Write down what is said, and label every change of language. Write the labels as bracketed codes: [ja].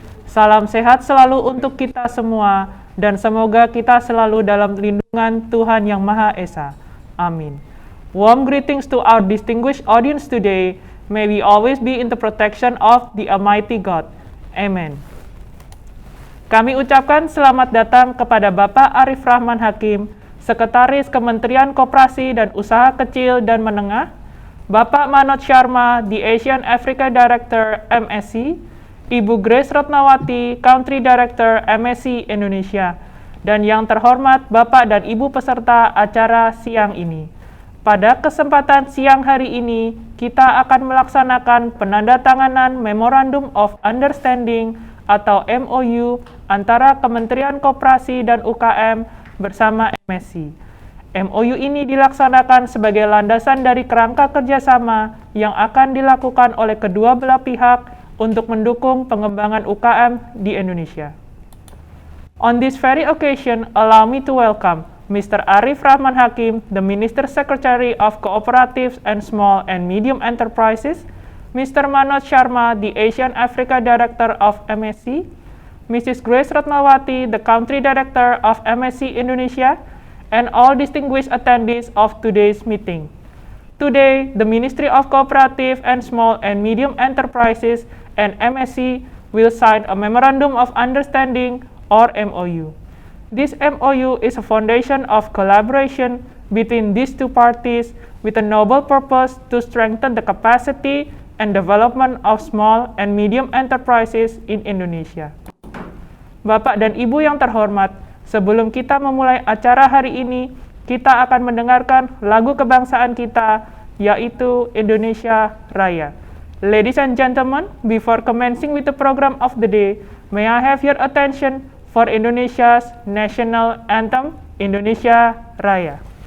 [id] Salam sehat selalu untuk kita semua, dan semoga kita selalu dalam lindungan Tuhan Yang Maha Esa. Amin. [en] Warm greetings to our distinguished audience today. May we always be in the protection of the Almighty God. [id] Amen. Kami ucapkan selamat datang kepada Bapak Arif Rahman Hakim, Sekretaris Kementerian Koperasi dan Usaha Kecil dan Menengah, Bapak Manoj Sharma, [en] the Asian Africa Director MSC, [id] Ibu Grace Ratnawati, Country Director MSC Indonesia, dan yang terhormat Bapak dan Ibu peserta acara siang ini. Pada kesempatan siang hari ini, kita akan melaksanakan penandatanganan Memorandum of Understanding atau MOU antara Kementerian Koperasi dan UKM bersama MSC. MOU ini dilaksanakan sebagai landasan dari kerangka kerjasama yang akan dilakukan oleh kedua belah pihak untuk mendukung pengembangan UKM di Indonesia. [en] On this very occasion, allow me to welcome Mr. Arif Rahman Hakim, the Minister Secretary of Cooperatives and Small and Medium Enterprises, Mr. Manoj Sharma, the Asian Africa Director of MSC, Mrs. Grace Ratnawati, the Country Director of MSC Indonesia, and all distinguished attendees of today's meeting. Today, the Ministry of Cooperative and Small and Medium Enterprises and MSC will sign a Memorandum of Understanding or MOU. This MOU is a foundation of collaboration between these two parties with a noble purpose to strengthen the capacity and development of small and medium enterprises in Indonesia. [id] Bapak dan Ibu yang terhormat, sebelum kita memulai acara hari ini, kita akan mendengarkan lagu kebangsaan kita, yaitu Indonesia Raya. [en] Ladies and gentlemen, before commencing with the program of the day, may I have your attention for Indonesia's national anthem, Indonesia Raya.